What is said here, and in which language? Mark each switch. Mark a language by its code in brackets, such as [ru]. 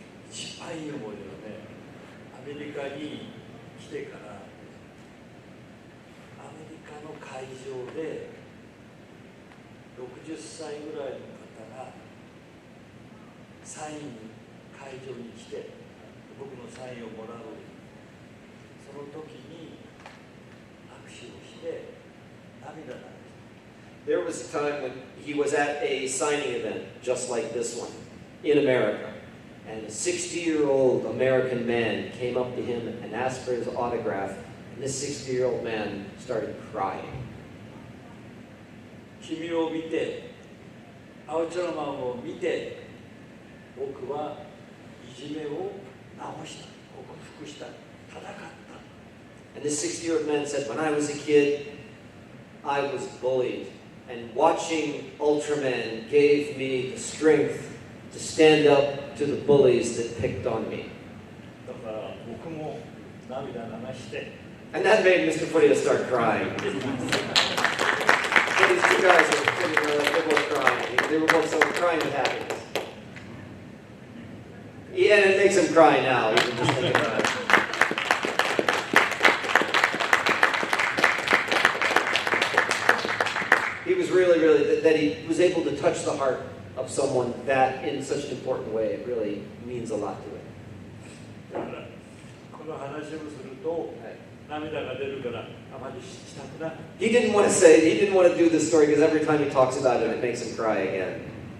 [ja] 一番いい思い出はね、アメリカに来てからアメリカの会場で60歳ぐらいの方がサインに会場に来て僕のサインをもらう。その時に握手をして涙が。 [en] There was a time when he was at a signing event just like this one in America, and a 60-year-old American man came up to him and asked for his autograph, and this 60-year-old man started crying. [ja] 君を見て、アウトラマンを見て、僕はいじめを直した、克服した、戦った。 [en] And this 60-year-old man said, when I was a kid, I was bullied. And watching Ultraman gave me the strength to stand up to the bullies that picked on me. [ja] だから僕も涙流して。 [en] And that made Mr. Furuya start crying. But these two guys were sitting there, like, they were both crying. They were both so crying with happiness. Yeah, and it makes him cry now, even just thinking about it. He was really, that he was able to touch the heart of someone that in such an important way. It really means a lot to it. [ja] だからこの話をすると涙が出るからあまりしたくない。 [en] He didn't want to do this story because every time he talks about it, it makes him cry again.